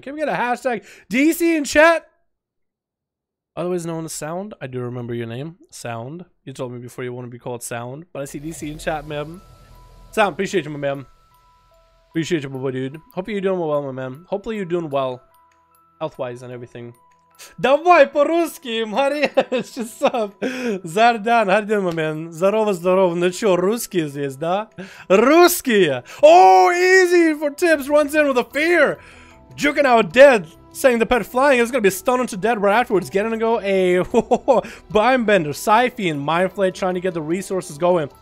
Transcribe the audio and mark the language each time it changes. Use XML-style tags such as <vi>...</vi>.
<en>Can we get a hashtag DC in chat? Otherwise known as Sound. I do remember your name. Sound. You told me before you want to be called Sound. But I see DC in chat, man. Sound, appreciate you, my man. Appreciate you, my boy, dude. Hope you're doing well, my man. Hopefully you're doing well. Health-wise and everything.</en> <ru>Давай по-русски, Мария, часов.</ru> <en>Зардан, how you doing, my man?</en> <ru>Здорово, здорово. Ну чё, русские здесь, да? Русские!</ru> <en>Oh, easy for Tips. Runs in with a fear. Juking out Dead. Saying the pet flying is going to be stunned into Dead right afterwards. Getting to go a Bind Bender, Syphy, and Mind Flay trying to get the resources going.</en>